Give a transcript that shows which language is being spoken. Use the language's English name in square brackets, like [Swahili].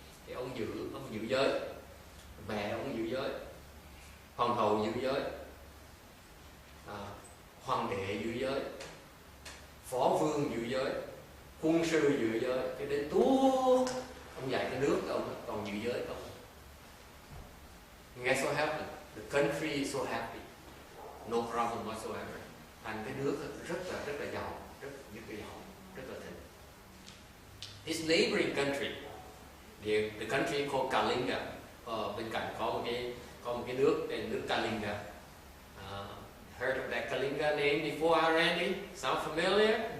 [Vietnamese] Thì ông giữ giới, mẹ ông giữ giới, hoàng hậu giữ giới, hoàng đệ giữ giới, phó vương giữ giới, quân sư giữ giới, cái đến tuốt ông dạy cái nước ông còn giữ giới không. [English] Nghe so happy, the country is so happy, no problem whatsoever. [Vietnamese] Thành cái nước rất là giàu, rất là thịnh. [English] His neighboring country, the country called Kalinga, [Vietnamese] bên cạnh có một cái nước tên nước Kalinga. [English] Heard of that Kalinga name before, Randy? Sound familiar?